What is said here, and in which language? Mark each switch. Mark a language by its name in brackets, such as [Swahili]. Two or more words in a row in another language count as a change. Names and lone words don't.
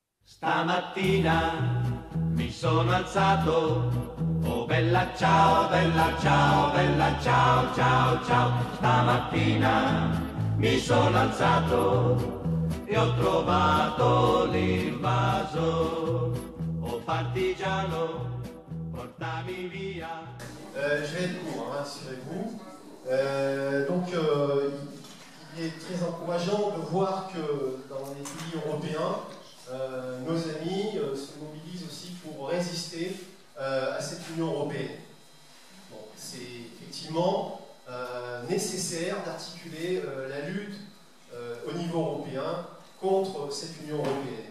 [Italian] Stamattina mi sono alzato, oh bella ciao, bella ciao, bella ciao, ciao, ciao. Stamattina mi sono alzato e ho trovato l'invaso, oh partigiano, portami via. [French] Je vais être court, hein, assurez-vous. Il est très encourageant de voir que dans les pays européens, nos amis se mobilisent aussi pour résister à cette Union européenne. Bon, c'est effectivement nécessaire d'articuler la lutte au niveau européen contre cette Union européenne.